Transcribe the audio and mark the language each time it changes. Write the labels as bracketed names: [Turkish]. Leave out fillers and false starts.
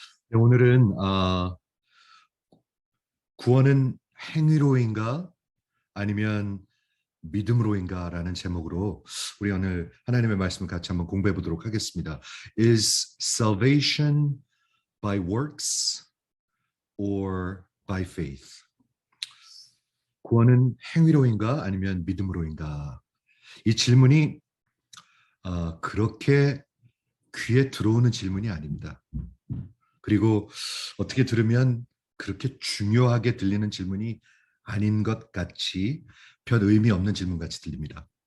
[Korean] 네, 오늘은 구원은 행위로인가 아니면 믿음으로인가라는 제목으로 우리 오늘 하나님의 말씀을 같이 한번 공부해 보도록 하겠습니다. [English] Is salvation by works or by faith? [Korean] 구원은 행위로인가 아니면 믿음으로인가? 이 질문이 그렇게 귀에 들어오는 질문이 아닙니다. 그리고 어떻게 들으면 그렇게 중요하게 들리는 질문이 아닌 것 같이 별 의미 없는 질문 같이 들립니다.